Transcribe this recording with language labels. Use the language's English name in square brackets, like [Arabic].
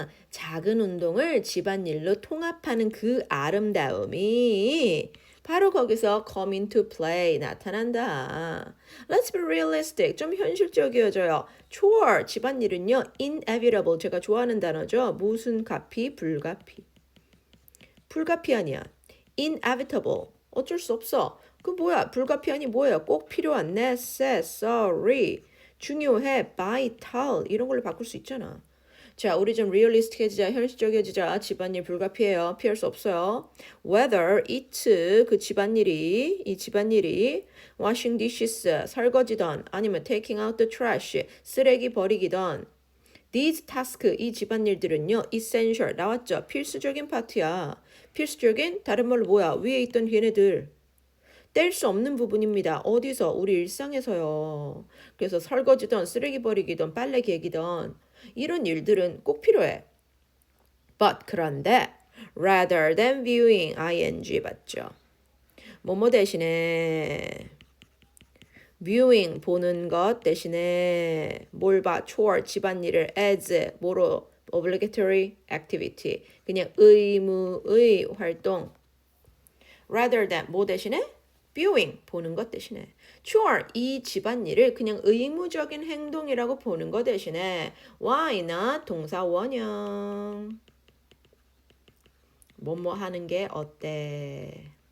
[Korean] 작은 운동을 집안일로 통합하는 그 아름다움이 바로 거기서 come into play, 나타난다. [English] Let's be realistic, [Korean] 좀 현실적이어져요. chore, 집안일은요, inevitable, 제가 좋아하는 단어죠. 무슨 가피, 불가피. 불가피 아니야. inevitable, 어쩔 수 없어. 그 뭐야, 불가피하니 뭐예요? 꼭 필요한, necessary, 중요해, vital, 이런 걸로 바꿀 수 있잖아. 자, 우리 좀 리얼리스틱해지자, 현실적이어지자. 집안일 불가피해요. 피할 수 없어요. [English] Whether it, 그 집안일이, 이 집안일이 washing dishes, 설거지던 아니면 taking out the trash, 쓰레기 버리기던 these task, 이 집안일들은요, essential, 나왔죠? [Korean] 필수적인 파트야. 필수적인, 다른 말로 뭐야? 위에 있던 걔네들. 뗄 수 없는 부분입니다. 어디서? 우리 일상에서요. 그래서 설거지던 쓰레기 버리기던 빨래 개기던 이런 일들은 꼭 필요해. But 그런데 rather than viewing ing 봤죠. 뭐뭐 대신에 viewing 보는 것 대신에 뭘 봐? chore 집안일을 as 뭐로 obligatory activity 그냥 의무의 활동 rather than 뭐 대신에 viewing 보는 것 대신에 chore 이 집안일을 그냥 의무적인 행동이라고 보는 것 대신에 why not 동사 원형 뭐뭐 하는 게 어때?